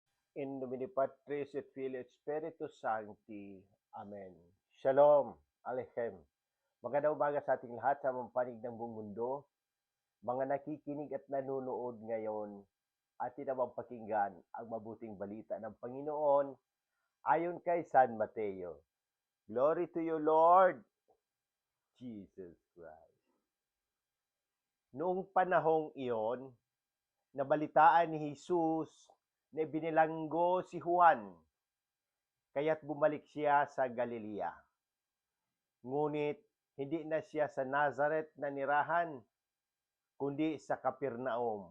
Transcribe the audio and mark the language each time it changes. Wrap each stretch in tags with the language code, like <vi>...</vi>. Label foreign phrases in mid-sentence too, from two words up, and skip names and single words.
<la>In nomine Patris et Filii et Spiritus Sancti.</la> <he>Amen. Shalom. Aleichem.</he> <tl>Magandang umaga sa ating lahat sa mampanig ng buong mundo. Mga nakikinig at nanonood ngayon, atin namang pakinggan ang mabuting balita ng Panginoon ayon kay San Mateo.</tl> <en>Glory to you, Lord Jesus Christ.</en> <tl>Noong panahong iyon, nabalitaan ni Jesus na binilanggo si Juan, kaya't bumalik siya sa Galilea. Ngunit hindi na siya sa Nazareth na nirahan, kundi sa Capernaum.</tl>